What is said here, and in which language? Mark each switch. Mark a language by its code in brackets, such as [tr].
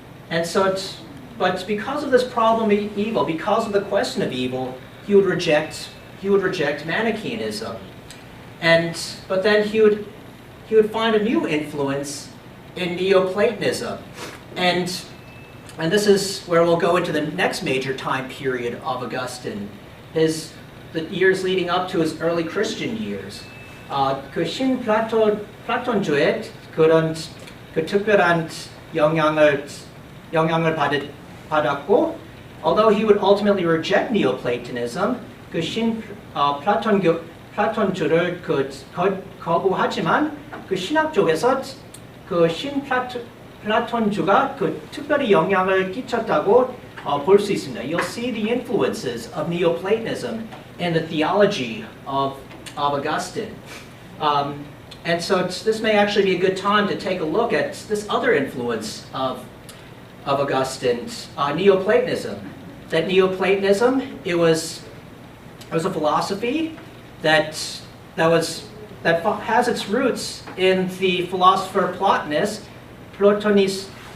[en] And so, but because of this problem of evil, because of the question of evil, he would reject Manichaeanism, but then he would find a new influence in Neoplatonism, and this is where we'll go into the next major time period of Augustine, the years leading up to his early Christian years. [ko] 그 신플라톤주의 그런 그 특별한 영향을 받았고, [en] although he would ultimately reject Neoplatonism, [ko] 그 플라톤주를 거부하지만 그 신학 쪽에서 그 플라톤주가 그 특별히 영향을 끼쳤다고 볼 수 있습니다. [en] You'll see the influences of Neoplatonism in the theology of Augustine. And so this may actually be a good time to take a look at this other influence of Augustine's, Neoplatonism. That Neoplatonism, it was a philosophy that has its roots in the philosopher Plotinus, Plotinus.